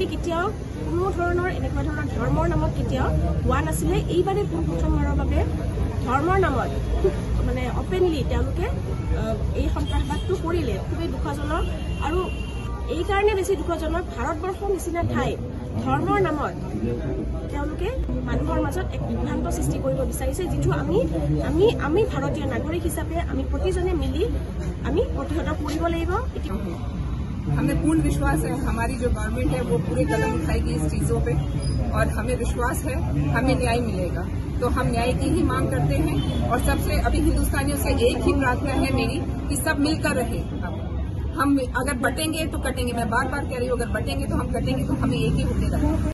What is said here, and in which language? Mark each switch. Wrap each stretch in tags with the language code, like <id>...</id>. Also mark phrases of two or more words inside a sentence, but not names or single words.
<as>কেতিয়াও কোনো ধৰণৰ এনেকুৱা ধৰণৰ ধৰ্মৰ নামত কেতিয়াও হোৱা নাছিলে এইবাৰে প্ৰথমবাৰৰ বাবে ধৰ্মৰ নামত খুব অপেনলি তেওঁলোকে এই সন্ত্ৰাসবাদটো কৰিলে খুবেই দুখজনক আৰু এই কাৰণে বেছি দুখজনক ভাৰতবৰ্ষৰ নিচিনা ঠাই ধৰ্মৰ নামত তেওঁলোকে মানুহৰ মাজত এক বিভ্ৰান্ত সৃষ্টি কৰিব বিচাৰিছে যিটো আমি ভাৰতীয় নাগৰিক হিচাপে আমি প্ৰতিজনে মিলি আমি প্ৰতিহত কৰিব লাগিব।</as> <hi>हमें पूर्ण विश्वास है हमारी जो गवर्नमेंट है वो पूरे कदम उठाएगी इस चीजों पे और हमें विश्वास है हमें न्याय मिलेगा तो हम न्याय की ही मांग करते हैं और सबसे अभी हिंदुस्तानियों से एक ही प्रार्थना है मेरी कि सब मिलकर रहे। हम अगर बटेंगे तो कटेंगे, मैं बार बार कह रही हूँ अगर बटेंगे तो हम कटेंगे तो हमें एक ही होके रहना।</hi>